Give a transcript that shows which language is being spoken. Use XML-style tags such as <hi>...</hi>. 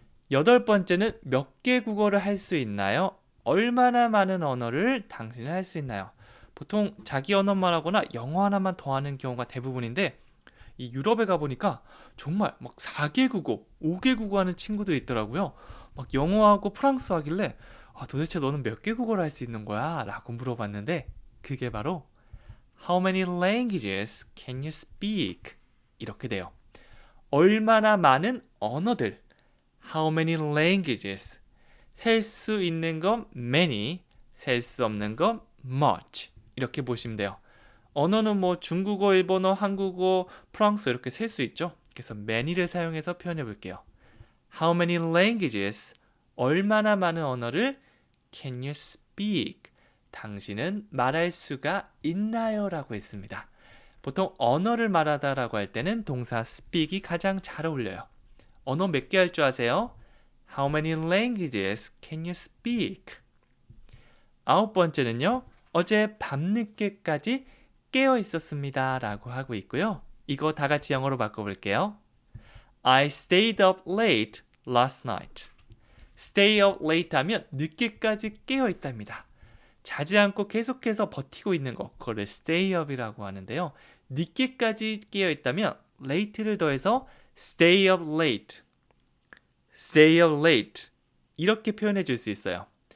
<ko>8번째는 몇 개 국어를 할 수 있나요? 얼마나 많은 언어를 당신은 할 수 있나요? 보통 자기 언어만 하거나 영어 하나만 더 하는 경우가 대부분인데 이 유럽에 가보니까 정말 막 4개 국어, 5개 국어 하는 친구들이 있더라고요. 막 영어하고 프랑스어 하길래 도대체 너는 몇 개 국어를 할 수 있는 거야? 라고 물어봤는데 그게 바로</ko> <en>How many languages can you speak?</en> <ko>이렇게 돼요. 얼마나 많은 언어들.</ko> <en>How many languages?</en> <ko>셀 수 있는 건 many, 셀 수 없는 건 much. 이렇게 보시면 돼요. 언어는 뭐 중국어, 일본어, 한국어, 프랑스어 이렇게 셀 수 있죠. 그래서 many를 사용해서 표현해 볼게요.</ko> <en>How many languages?</en> <ko>얼마나 많은 언어를</ko> <en>can you speak?</en> <ko>당신은 말할 수가 있나요? 라고 했습니다. 보통 언어를 말하다라고 할 때는 동사 speak이 가장 잘 어울려요. 언어 몇 개 할 줄 아세요?</ko> <en>How many languages can you speak?</en> <ko>9번째는요. 어제 밤늦게까지 깨어 있었습니다. 라고 하고 있고요. 이거 다 같이 영어로 바꿔볼게요.</ko> <en>I stayed up late last night. Stay up late</en> <ko>하면 늦게까지 깨어 있답니다. 자지 않고 계속해서 버티고 있는 거, 그거를 stay up이라고 하는데요. 늦게까지 깨어 있다면 late를 더해서</ko> <en>stay up late, stay up late</en> <ko>이렇게 표현해 줄 수 있어요.</ko>